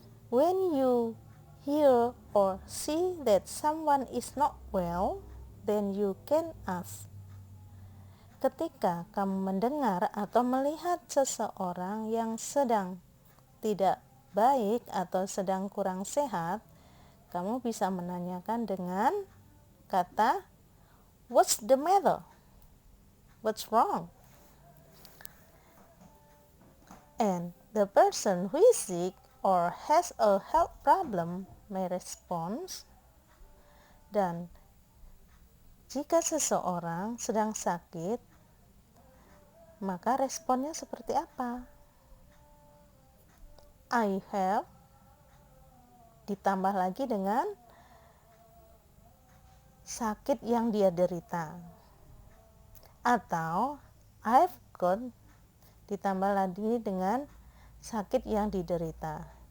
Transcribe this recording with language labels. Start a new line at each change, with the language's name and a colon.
English: When you hear or see that someone is not well, then you can ask.
Indonesian: Ketika kamu mendengar atau melihat seseorang yang sedang tidak baik atau sedang kurang sehat, kamu bisa menanyakan dengan kata what's the matter?
English: What's wrong? And the person who is sick or has a health problem may respond.
Indonesian: Dan jika seseorang sedang sakit, maka responnya seperti apa? I have ditambah lagi dengan sakit yang dia derita, atau I've got ditambah lagi dengan sakit yang diderita.